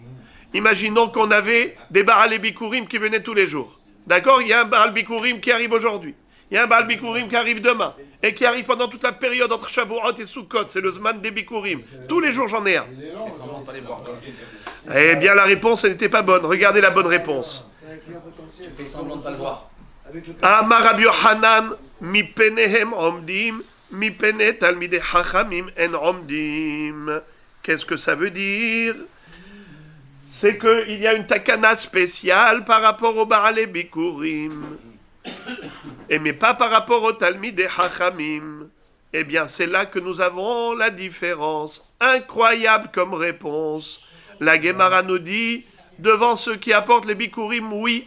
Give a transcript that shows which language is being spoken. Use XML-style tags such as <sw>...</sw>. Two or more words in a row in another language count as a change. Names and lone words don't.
<fr>Imaginons qu'on avait des</fr> <he>בעל ביכורים</he> <fr>qui venaient tous les jours. D'accord? Il y a un</fr> <he>בעל ביכורים</he> <fr>qui arrive aujourd'hui. Il y a un</fr> <he>בעל ביכורים</he> <fr>qui arrive demain. Et qui arrive pendant toute la période entre Shavuot et Sukkot. C'est le Zman des Bikurim. Tous les jours, j'en ai un. Eh bien, la réponse, elle n'était pas bonne. Regardez la bonne réponse.</fr> <he>אמר רבי יוחנן מפניהם עומדים מפני תלמידי חכמים אין עומדים.</he> <fr>Qu'est-ce que ça veut dire? C'est qu'il y a une takana spéciale par rapport au</fr> <he>בעל ביכורים.</he> <fr>Mais pas par rapport au</fr> <he>תלמידי חכמים.</he> <fr>Eh bien, c'est là que nous avons la différence. Incroyable comme réponse. La Gemara nous dit, devant ceux qui apportent les Bikurim, oui.</fr>